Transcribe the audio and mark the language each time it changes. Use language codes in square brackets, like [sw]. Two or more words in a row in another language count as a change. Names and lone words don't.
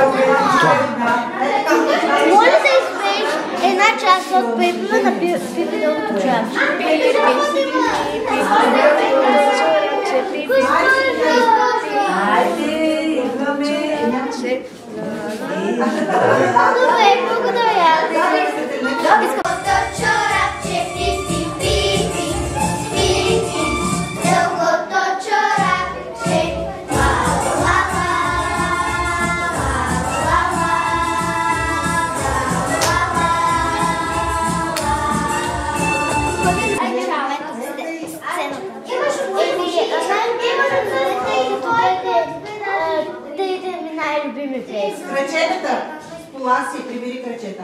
[bg] Моля да изпееш една част от припева на Пипи дългото чорапче. Добре, благодаря. Дългото чорапче, пи-пи-пи-пи, пи-пи. Дългото чорапче, ла-ла-ла, ла-ла-ла, най-любими песни. Крачетата. Пола си, прибери крачета.